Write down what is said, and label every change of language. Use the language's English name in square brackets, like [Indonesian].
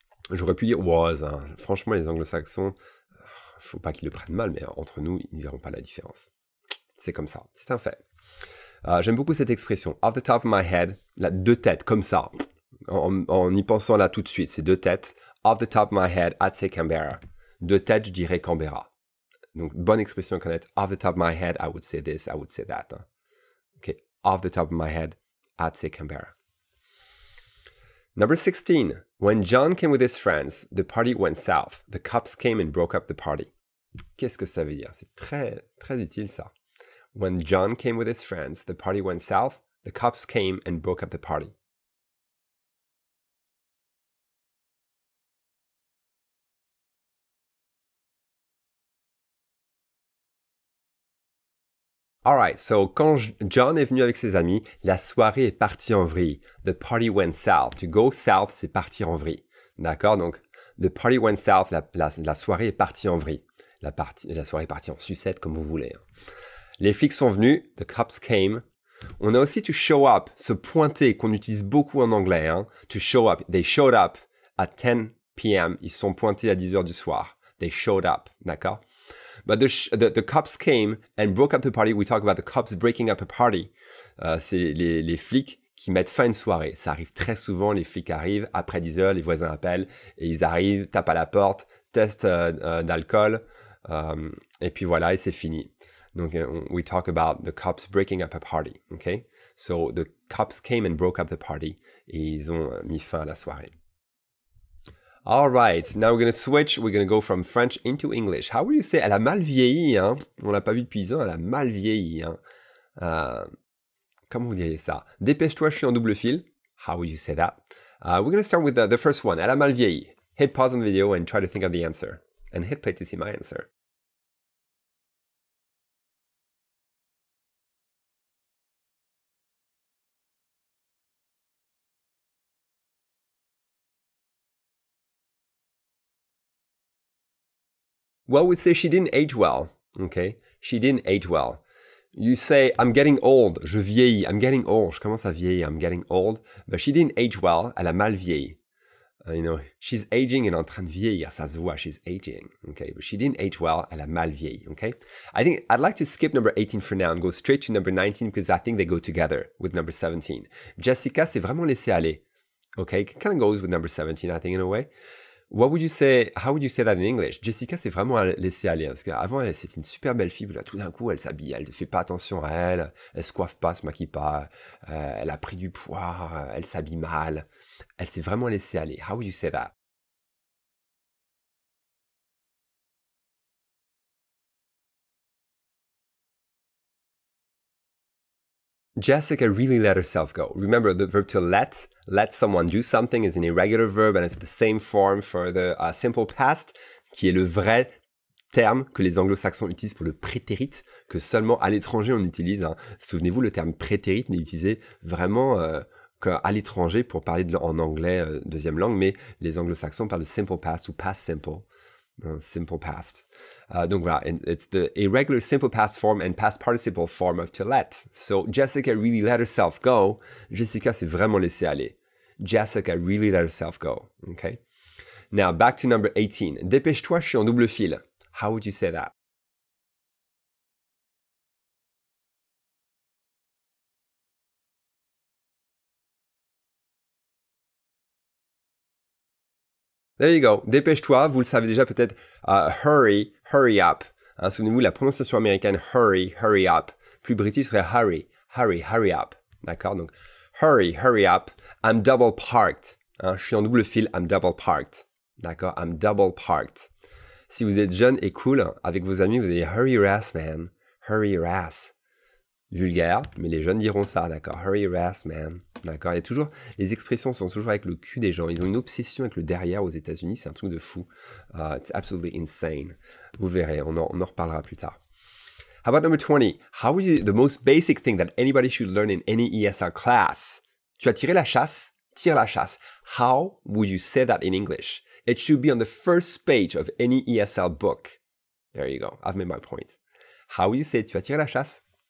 [French] J'aurais pu dire was, hein. Franchement, les anglo-saxons, faut pas qu'ils le prennent mal, mais entre nous, ils ne verront pas la différence. C'est comme ça, c'est un fait. J'aime beaucoup cette expression, [English] off the top of my head, là, deux têtes, comme ça, en y pensant là tout de suite, c'est deux têtes, off the top of my head, I'd say Canberra. [French] Deux têtes, je dirais Canberra. Donc, bonne expression à connaître, [English] off the top of my head, I would say this, I would say that. Hein. Ok, off the top of my head, I'd say Canberra. Number 16. When John came with his friends, the party went south. The cops came and broke up the party. [French] Qu'est-ce que ça veut dire? C'est très, très utile ça. [English] When John came with his friends, the party went south. The cops came and broke up the party. Alright, so [French] quand John est venu avec ses amis, la soirée est partie en vrille. [English] The party went south. To go south, [French] c'est partir en vrille. D'accord? Donc, [English] the party went south, [French] la soirée est partie en vrille. La soirée est partie en sucette, comme vous voulez. Les flics sont venus, [English] the cops came. [French] On a aussi to show up, se pointer, qu'on utilise beaucoup en anglais. Hein. [English] To show up, they showed up at 10 p.m. [French] Ils se sont pointés à 10 heures du soir. [English] They showed up, d'accord? But the cops came and broke up the party. We talk about the cops breaking up a party. [French] C'est les flics qui mettent fin à une soirée. Ça arrive très souvent, les flics arrivent, après 10 heures, les voisins appellent, et ils arrivent, tapent à la porte, test d'alcool, et puis voilà, et c'est fini. [English] Donc, we talk about the cops breaking up a party, okay? So, the cops came and broke up the party, [French] et ils ont mis fin à la soirée. [English] All right, now we're going to switch. We're going to go from French into English. How would you say? [French] Elle a mal vieilli, hein? On l'a pas vu depuis 10 ans, elle a mal vieilli, hein? Comment vous diriez ça? Dépêche-toi, je suis en double fil. [English] How would you say that? We're going to start with the first one. [French] Elle a mal vieilli. [English] Hit pause on the video and try to think of the answer. And hit play to see my answer. Well, we say she didn't age well. Okay? She didn't age well. You say, I'm getting old. [French] Je vieillis. [English] I'm getting old. [French] Je commence à vieillir. [English] I'm getting old. But she didn't age well. [French] Elle a mal vieilli. [English] You know, she's aging, [French] elle est en train de vieillir, ça se voit, [English] she's aging, okay? But she didn't age well, [French] elle a mal vieilli, [English] okay? I think I'd like to skip number 18 for now and go straight to number 19 because I think they go together with number 17. [French] Jessica s'est vraiment laissée aller, okay? [English] It kind of goes with number 17, I think, in a way. What would you say, how would you say that in English? [French] Jessica s'est vraiment laissée aller, parce qu'avant, c'était une super belle fille, puis là, tout d'un coup, elle s'habille, elle ne fait pas attention à elle se coiffe pas, se maquille pas, elle a pris du poids, elle s'habille mal. Elle s'est vraiment laissée aller. [English] How would you say that? Jessica really let herself go. Remember, the verb to let someone do something is an irregular verb and it's the same form for the simple past, [French] qui est le vrai terme que les anglo-saxons utilisent pour le prétérit, que seulement à l'étranger on utilise. [English] Hein. Souvenez-vous, le terme prétérit n'est utilisé vraiment qu'à l'étranger pour parler en anglais deuxième langue, mais les anglo-saxons parlent de simple past ou past simple. Simple past. [French] Donc voilà, [English] it's the irregular simple past form and past participle form of to let. So Jessica really let herself go. [French] Jessica s'est vraiment laissée aller. [English] Jessica really let herself go. Okay. Now back to number 18. [French] Dépêche-toi, je suis en double fil. [English] How would you say that? There you go. [French] Dépêche-toi, vous le savez déjà peut-être. Hurry, hurry up. Hein, souvenez-vous, la prononciation américaine, hurry, hurry up. Plus british serait hurry, hurry, hurry up. D'accord? Donc, hurry, hurry up. [English] I'm double parked. [French] Hein, je suis en double fil, I'm double parked. D'accord? [English] I'm double parked. [French] Si vous êtes jeune et cool, avec vos amis, vous allez dire [English] hurry your ass, man. Hurry your ass. [French] Vulgaire, mais les jeunes diront ça, d'accord? [English] Hurry your ass, man. [French] D'accord? Il y a toujours, les expressions sont toujours avec le cul des gens. Ils ont une obsession avec le derrière aux États-Unis, c'est un truc de fou. [English] It's absolutely insane. [French] Vous verrez, on en reparlera plus tard. [English] How about number 20? How would you, the most basic thing that anybody should learn in any ESL class? [French] Tu as tiré la chasse? Tire la chasse. [English] How would you say that in English? It should be on the first page of any ESL book. There you go. I've made my point. How would you say, [French] tu as tiré la chasse?